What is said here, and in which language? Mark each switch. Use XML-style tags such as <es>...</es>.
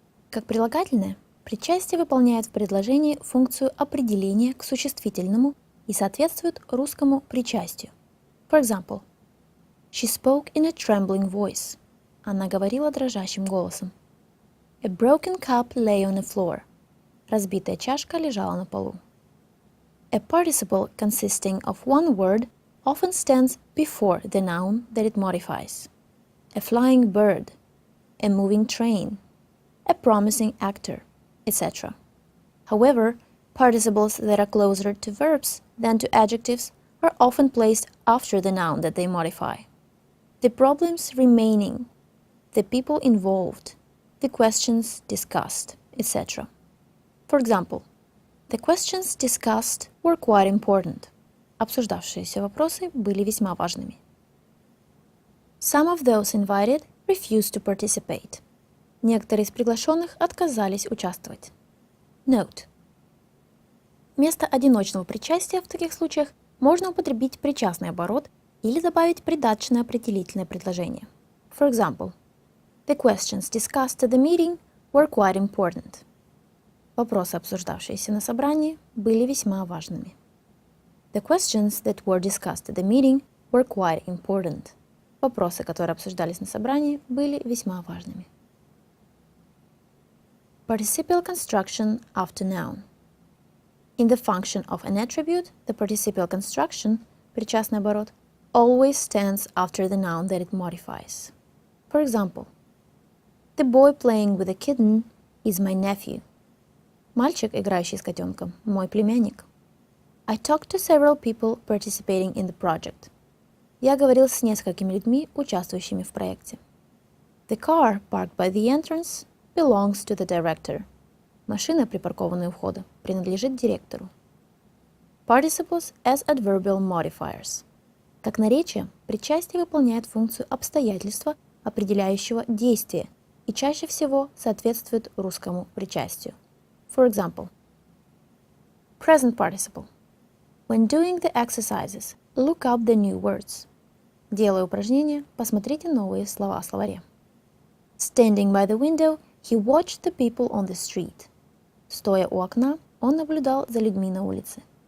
<ru>Как прилагательное, причастие выполняет в предложении функцию определения к существительному и соответствует русскому причастию.</ru> <en>For example, she spoke in a trembling voice.</en> <ru>Она говорила дрожащим голосом.</ru> <en>A broken cup lay on the floor.</en> <ru>Разбитая чашка лежала на полу.</ru> <en>A participle consisting of one word often stands before the noun that it modifies. A flying bird, a moving train, a promising actor, etc. However, participles that are closer to verbs than to adjectives are often placed after the noun that they modify. The problems remaining, the people involved, the questions discussed, etc. For example, the questions discussed were quite important.</en> <ru>Обсуждавшиеся вопросы были весьма важными.</ru> <en>Some of those invited refused to participate.</en> <ru>Некоторые из приглашенных отказались участвовать.</ru> <en>Note.</en> <ru>Вместо одиночного причастия в таких случаях можно употребить причастный оборот или добавить придаточное определительное предложение.</ru> <en>For example, the questions discussed at the meeting were quite important.</en> <ru>Вопросы, обсуждавшиеся на собрании, были весьма важными.</ru> <en>The questions that were discussed at the meeting were quite important.</en> <ru>Вопросы, которые обсуждались на собрании, были весьма важными.</ru> <en>Participial construction after noun. In the function of an attribute, the participial construction,</en> <ru>причастный оборот,</ru> <en>always stands after the noun that it modifies. For example, the boy playing with a kitten is my nephew.</en> <ru>Мальчик, играющий с котенком, мой племянник.</ru> <en>I talked to several people participating in the project.</en> <ru>Я говорил с несколькими людьми, участвующими в проекте.</ru> <en>The car parked by the entrance belongs to the director.</en> <ru>Машина, припаркованная у входа, принадлежит директору.</ru> <en>Participles as adverbial modifiers.</en> <ru>Как наречие, причастие выполняет функцию обстоятельства, определяющего действие, и чаще всего соответствует русскому причастию.</ru> <en>For example, present participle. When doing the exercises, look up the new words.</en> <ru>Делая упражнения, посмотрите новые слова в словаре.</ru> <en>Standing by the window, he watched the people on the street.</en> <ru>Стоя у окна, он наблюдал за людьми на улице.</ru>